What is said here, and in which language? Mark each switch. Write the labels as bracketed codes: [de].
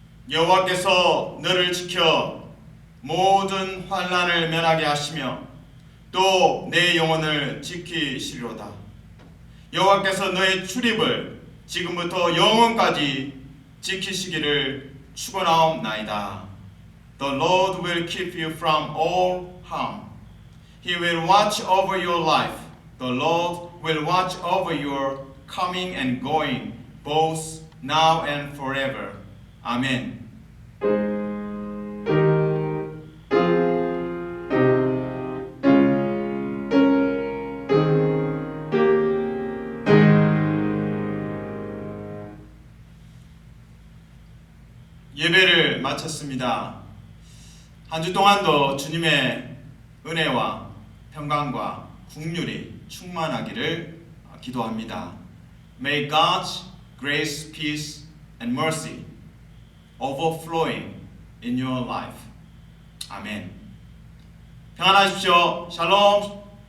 [ko] 여호와께서 너를 지켜 모든 환난을 면하게 하시며 또 내 영혼을 지키시리로다. 여호와께서 너의 출입을 지금부터 영원까지 지키시기를 축원하옵나이다. [en] The Lord will keep you from all harm. He will watch over your life. The Lord will watch over your coming and going, both now and forever. [ko] 아멘. 예배를 마쳤습니다. 한 주 동안도 주님의 은혜와 평강과 국률이 충만하기를 기도합니다. [en] May God's grace, peace, and mercy overflowing in your life. [ko] 아멘. 평안하십시오. 샬롬.